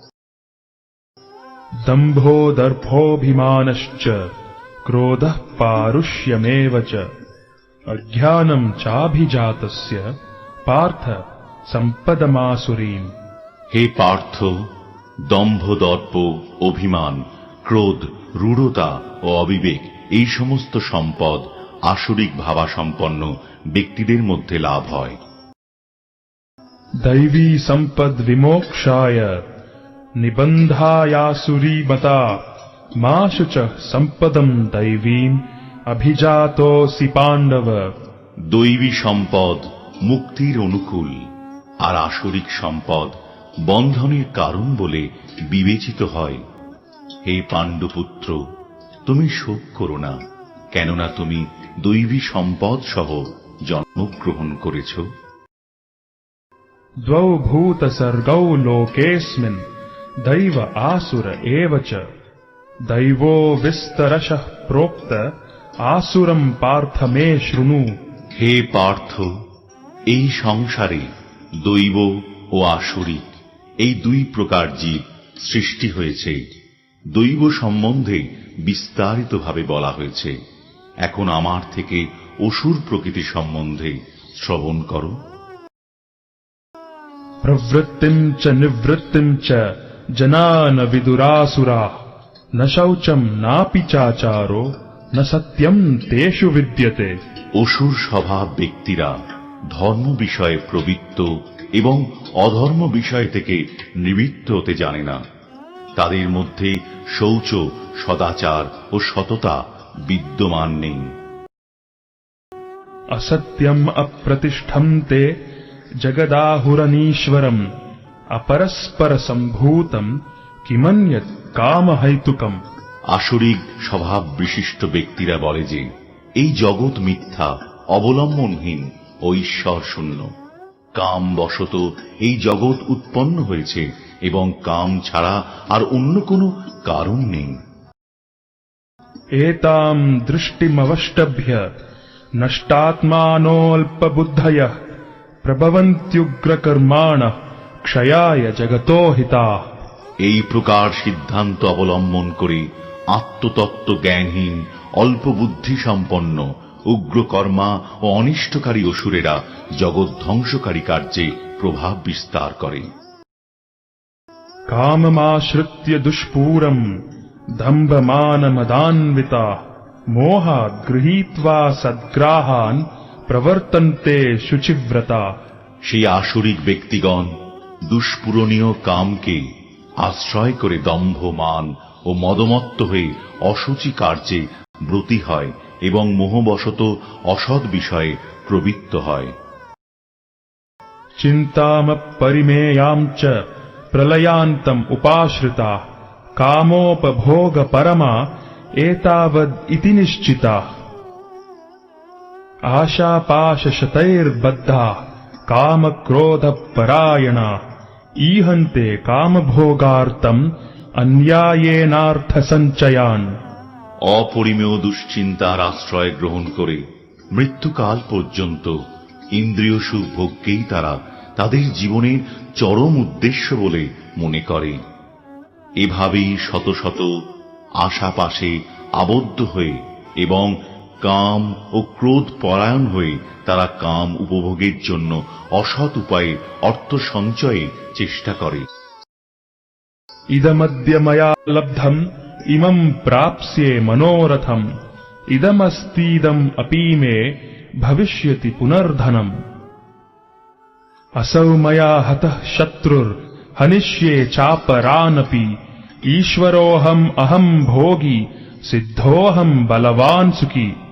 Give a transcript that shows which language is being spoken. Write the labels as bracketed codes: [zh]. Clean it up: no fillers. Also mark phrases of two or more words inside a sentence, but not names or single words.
[sa] দম্ভো দর্ভোভিমানশ্চ ক্রোধঃ পারুষ্যমেব চ অজ্ঞানম চাভিজাতস্য পার্থ সম্পদমাসুরীম। [bn] হে পার্থ, দম্ভ, দর্প, অভিমান, ক্রোধ, রূঢ়তা ও অবিবেক, এই সমস্ত সম্পদ আসরিক ভাবাসম্পন্ন ব্যক্তিদের মধ্যে লাভ হয়। [sa] दैवी संपद विमोक्षाय निबंधायासुरीमता मा शुचः संपदम दैवीम अभिजातोऽसि पांडव। [bn] দৈবী সম্পদ মুক্তির অনুকূল, আর আসরিক সম্পদ বন্ধনের কারণ বলে বিবেচিত হয়। হে পাণ্ডুপুত্র, তুমি শোক করো না, কেননা তুমি দৈবী সম্পদ সহ জন্মগ্রহণ করেছ। [sa] द्वौ भूतसर्गौ लोकेऽस्मिन् दैव आसुर एव च दैवो विस्तरशः प्रोक्त आसुरं पार्थ मे शृणु। [bn] হে পার্থ, এই সংসারে দৈব ও আসুরিক এই দুই প্রকার জীব সৃষ্টি হয়েছে। দৈব সম্বন্ধে বিস্তারিতভাবে বলা হয়েছে। এখন আমার থেকে অসুর প্রকৃতি সম্বন্ধে শ্রবণ করো। [sa] प्रवृत्तिं च निवृत्तिं च जना न विदुरासुराः न शौचं नापि चाचारो न सत्यं तेषु विद्यते। [bn] অসুর স্বভাব ব্যক্তিরা ধর্ম বিষয়ে প্রবৃত্ত এবং অধর্ম বিষয় থেকে নিবৃত্ত হতে জানে না। তাদের মধ্যে শৌচ, সদাচার ও সততা বিদ্যমান নেই। [sa] असत्यम अप्रतिष्ठं ते जगदाहुरनीश्वरम अपरस्पर संभूतम किमन्यत् कामहैतुकम। [bn] আসরিক স্বভাব বিশিষ্ট ব্যক্তিরা বলে যে এই জগৎ মিথ্যা, অবলম্বনহীন ও ঈশ্বর শূন্য। কাম বশত এই জগৎ উৎপন্ন হয়েছে এবং কাম ছাড়া আর অন্য কোনো কারণ নেই। [sa] एतां दृष्टिमवष्टभ्य नष्टात्मानोऽल्पबुद्धयः प्रभवन्त्युग्रकर्माणः क्षयाय जगतो हिताः। [bn] এই প্রকার সিদ্ধান্ত অবলম্বন করে আত্মতত্ত্ব জ্ঞানহীন, অল্প বুদ্ধি সম্পন্ন, উগ্রকর্মা ও অনিষ্টকারী অসুরেরা জগৎ ধ্বংসকারী কার্যে প্রভাব বিস্তার করে। [sa] काममाश्रित्य दुष्पूरम् दम्भमानमदान्विताः मोहात् गृहीत्वा सद्ग्राहान् प्रवर्तन्ते शुचिव्रता। [bn] সেই আসরিক ব্যক্তিগণ দুষ্পূরণীয় কামকে আশ্রয় করে দম্ভ, মান ও মদমত্ত হয়ে অশুচি কার্যে ব্রতী হয় এবং মোহবশত অসৎ বিষয়ে প্রবৃত্ত হয়। [sa] चिन्तामपरिमेयां च प्रलयान्तम् उपाश्रिताः कामोपभोगपरमा एतावद् इति निश्चिताः। आशापाशशतैर्बद्धाः कामक्रोधपरायणाः ईहन्ते कामभोगार्थम् अन्यायेनार्थसञ्चयान्। [bn] অপরিমেয় দুশ্চিন্তার আশ্রয় গ্রহণ করে মৃত্যুকাল পর্যন্ত ইন্দ্রিয় সুখ ভোগকেই তারা তাদের জীবনের চরম উদ্দেশ্য বলে মনে করে। এভাবেই শত শত আশাপাশে আবদ্ধ হয়ে এবং কাম ও ক্রোধ পরায়ণ হয়ে তারা কাম উপভোগের জন্য অসৎ উপায়ে অর্থ সঞ্চয়ে চেষ্টা করে। [sa] इदमद्य मया लब्धम् इमम् प्राप्स्ये मनोरथम् इदमस्तीदम् अपि मे भविष्यति पुनर्धनम्। असौ मया हतः शत्रुर् हनिष्ये चापरानपि ईश्वरोऽहम् अहम् भोगी सिद्धोऽहम् बलवान् सुखी।